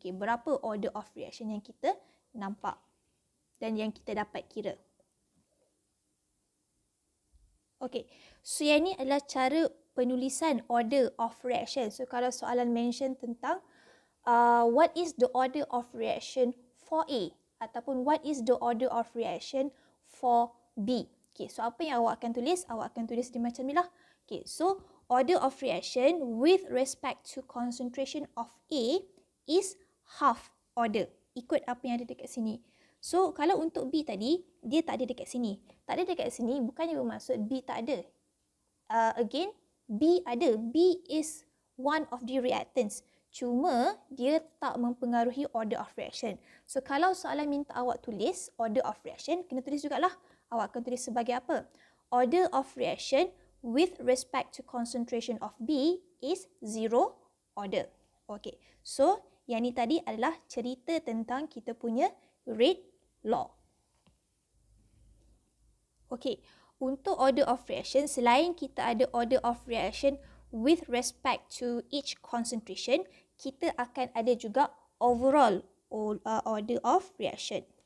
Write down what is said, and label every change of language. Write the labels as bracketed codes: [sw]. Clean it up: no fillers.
[ms] Okay, berapa order of reaction yang kita nampak dan yang kita dapat kira. Okay, so yang ni adalah cara penulisan order of reaction. So kalau soalan [en] mention [ms] tentang [en] what is the order of reaction for A [ms] ataupun [en] what is the order of reaction for B. [ms] Okay, so apa yang awak akan tulis? Awak akan tulis dia macam ni lah. [en] Okay, so order of reaction with respect to concentration of A is half order. [ms] Ikut apa yang ada dekat sini. So, kalau untuk B tadi, dia tak ada dekat sini. Tak ada dekat sini bukannya bermaksud B tak ada. Again, B ada. [en] B is one of the reactants. [ms] Cuma, dia tak mempengaruhi [en] order of reaction. [ms] So, kalau soalan minta awak tulis order of reaction, kena tulis jugalah. Awak akan tulis sebagai apa? [en] Order of reaction with respect to concentration of B is zero order. [ms] Okay, so yang ni tadi adalah cerita tentang kita punya rate law. Okay, untuk order of reaction, selain kita ada order of reaction [en] with respect to each concentration, [ms] kita akan ada juga overall order of reaction.